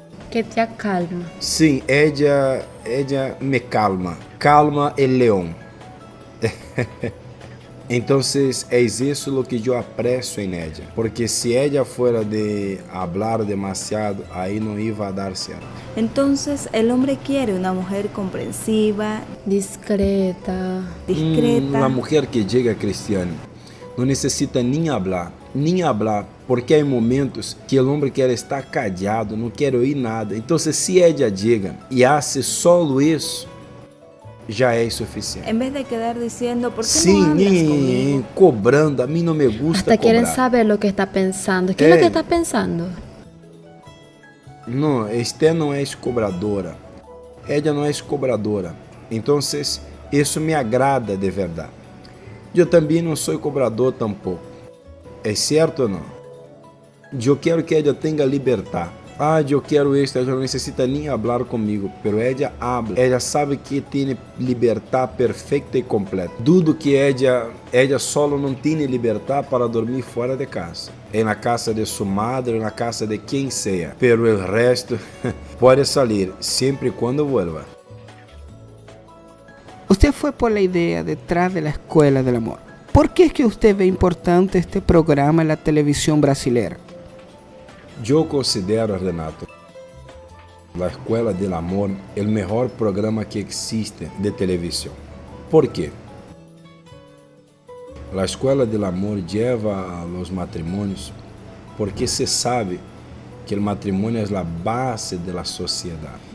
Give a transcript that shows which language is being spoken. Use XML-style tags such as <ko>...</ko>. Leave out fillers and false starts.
<pt>te acalma. sim, ella me calma el leão. Então, é isso o que eu aprecio em ella, porque se</pt> <es>ella fuera de hablar demasiado,</es> <pt>aí não ia dar certo.</pt> <es>Entonces, el hombre quiere una mujer comprensiva, Discreta. discreta.</es> <pt>Uma mulher que chega cristiana não necessita nem hablar, porque há momentos que o homem quer estar callado, não quer ouvir nada. Então, se ella chega e hace solo isso, já é suficiente.</pt> <es>En vez de quedar diciendo, ¿por qué</es> <pt>Sim,</pt> <es>no hablas conmigo?</es> <pt>cobrando, a mim não me gusta</pt> <es>Hasta quieren cobrar. saber lo que está pensando. ¿Qué es lo que está pensando?</es> <pt>Não, Esther não é cobradora. Ella não é cobradora. Então, isso me agrada de verdade. Eu também não sou cobrador tampouco. É certo ou não? Eu quero que ella tenha liberdade. Ah, eu quero isso, ela não necessita nem falar comigo,</pt> <es>pero ella habla.</es> <pt>Ella sabe que tem liberdade perfeita e completa. Dudo que ella solo não tem liberdade para dormir fora de casa. É na casa de sua madre, na casa de quem seja. Pero o resto pode sair, sempre e quando vuelva.</pt> <es>Usted fue por la idea detrás de la Escuela del Amor. ¿Por qué es que usted ve importante este programa en la televisión brasilera?</es> <pt>Eu considero, Renato, a Escola del Amor o melhor programa que existe de televisão. Por quê? A Escola del Amor leva a los matrimônios porque se sabe que o matrimônio é a base da sociedade.</pt>